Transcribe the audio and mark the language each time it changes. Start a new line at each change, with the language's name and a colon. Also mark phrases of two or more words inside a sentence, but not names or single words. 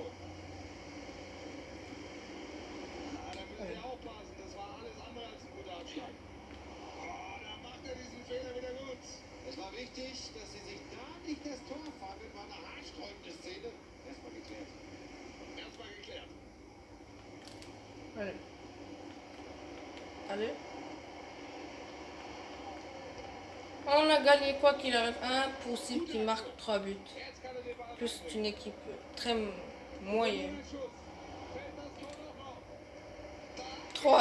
German: Es war wichtig, dass sie sich da nicht das Tor fangen, war eine haarsträubende Szene. Erstmal geklärt. Erstmal geklärt.
French: Allez. Allez. On a gagné quoi qu'il arrive. Impossible qu'il marque 3 buts. Plus c'est une équipe très moyenne. 3.